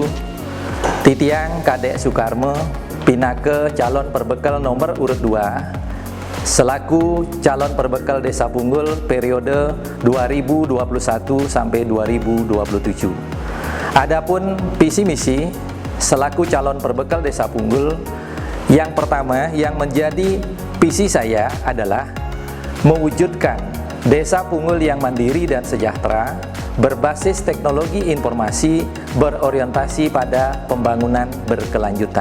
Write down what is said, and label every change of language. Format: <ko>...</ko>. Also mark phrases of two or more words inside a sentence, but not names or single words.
<ban>Titiang Kadek Sukarmo pinake</ban> <id>calon perbekal nomor urut 2 selaku calon perbekal Desa Punggul periode 2021 sampai 2027. Adapun visi misi selaku calon perbekal Desa Punggul, yang pertama yang menjadi visi saya adalah mewujudkan desa Punggul yang mandiri dan sejahtera, berbasis teknologi informasi, berorientasi pada pembangunan berkelanjutan.</id>